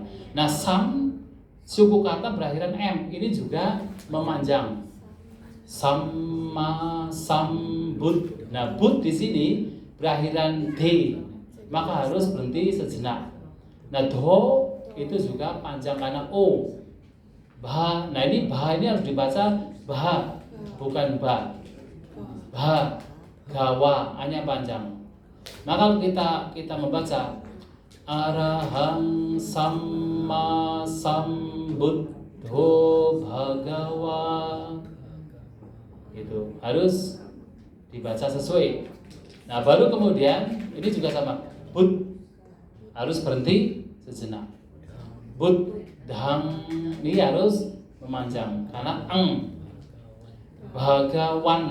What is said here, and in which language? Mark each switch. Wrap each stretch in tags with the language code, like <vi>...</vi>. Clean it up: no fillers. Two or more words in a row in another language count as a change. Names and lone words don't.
<id>Nah, sam suku kata berakhiran m ini juga memanjang. sama sambut. Nah, but di sini berakhiran d, maka harus berhenti sejenak. Nah, do itu juga panjang karena o. Bah, nah ini bah ini harus dibaca bah, bukan ba. Bah, gawa, hanya panjang. Nah, kalau kita membaca</id> <pi>arahang sama sambuddho bhagawa,</pi> <id>itu harus dibaca sesuai. Nah, baru kemudian ini juga sama, but harus berhenti sejenak. But dang ini harus memanjang karena bhagawan.</id>